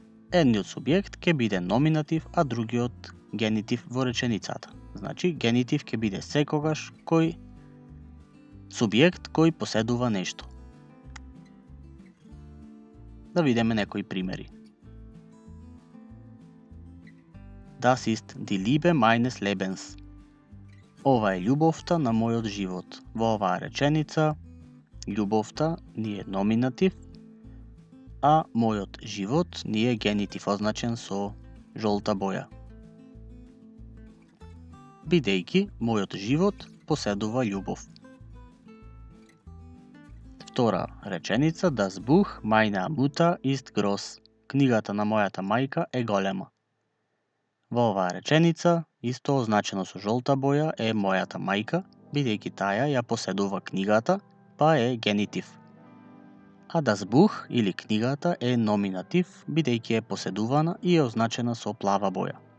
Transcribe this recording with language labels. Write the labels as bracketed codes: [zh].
[mk] Едниот субјект ќе биде номинатив, а другиот генитив во реченицата. Значи, генитив ќе биде секогаш субјект кој поседува нешто. Да видиме некои примери. [de] Das ist die Liebe meines Lebens. [mk] Ова е љубовта на мојот живот. Во оваа реченица, љубовта ни е номинатив, а мојот живот ни е генитив означен со жолта боја. Бидејќи мојот живот поседува љубов. Втора реченица, [de] Das Buch meiner Mutter ist groß. [mk] Книгата на мојата мајка е голема. Во оваа реченица, исто означено со жолта боја, е мојата мајка, бидејќи таја ја поседува книгата, па е генитив. А [de] Das Buch [mk] или книгата е номинатив, бидејќи е поседувана и е означена со плава боја.